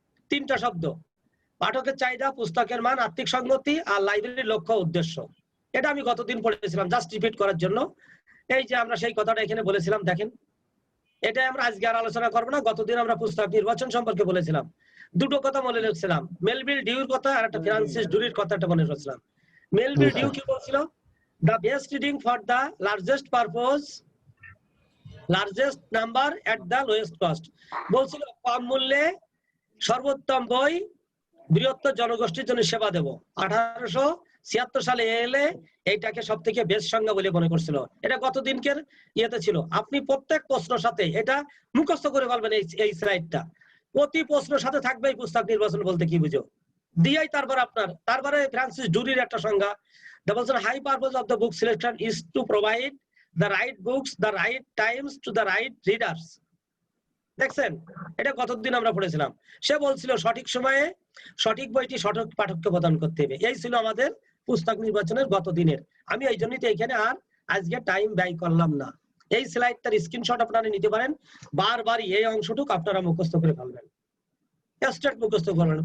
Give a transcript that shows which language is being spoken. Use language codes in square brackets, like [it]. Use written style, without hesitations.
[bn] তিনটা শব্দ: পাঠকের চাহিদা, পুস্তকের মান, আত্মিক সঙ্গতি আর লাইব্রেরির লক্ষ্য উদ্দেশ্য। এটা আমি গতদিন পড়েছিলাম, জাস্ট রিপিট করার জন্য। এই যে আমরা সেই কথাটা এখানে বলেছিলাম, দেখেন এটা আমরা আজকে আর আলোচনা করবো না। গতদিন আমরা পুস্তক নির্বাচন সম্পর্কে বলেছিলাম। দুটো কথা মনে রেখেছিলাম, মেলভিল ডিউর কথা আর একটা ফ্রান্সিস ডুরির কথাটা মনে রেখেছিলাম। মেলভিল ডিউ কি বলছিল? [en] The best reading for the largest purpose, largest number at the lowest cost. [bn] বলছিল কম মূল্যে সর্বোত্তম বই বৃহত্তর জনগোষ্ঠীর জন্য সেবা দেব। 1876 সালে এলে এইটাকে সব থেকে বেস্ট সংজ্ঞা বলে মনে করছিল। এটা গতদিনকের ইয়েতে ছিল। আপনি প্রত্যেক প্রশ্নের সাথে এটা মুখস্থ করে বলবেন। এই স্লাইডটা প্রতি প্রশ্নের সাথে থাকবে এই পুস্তক নির্বাচন বলতে কি বুঝো দিয়াই। তারপরে ফ্রান্সিস ডুরির একটা সংজ্ঞা। [en] The high purpose of the book selection is to provide the right books, the right times to the right readers. [bn] দেখছেন, এটা কতদিন আমরা পড়েছিলাম। সে বলছিল সঠিক সময়ে সঠিক বইটি সঠিক পাঠককে প্রদান করতে হবে। এই ছিল আমাদের পুস্তক নির্বাচনের গত দিনের। আমি এই জন্যই তো এখানে আর আজকে টাইম ব্যয় করলাম না। এই স্লাইডটার স্ক্রিনশট আপনারা নিতে পারেন। বারবারই এই অংশটুকু আপনারা মুখস্থ করে ফেলবেন, স্ট্রেট মুখস্থ করবেন।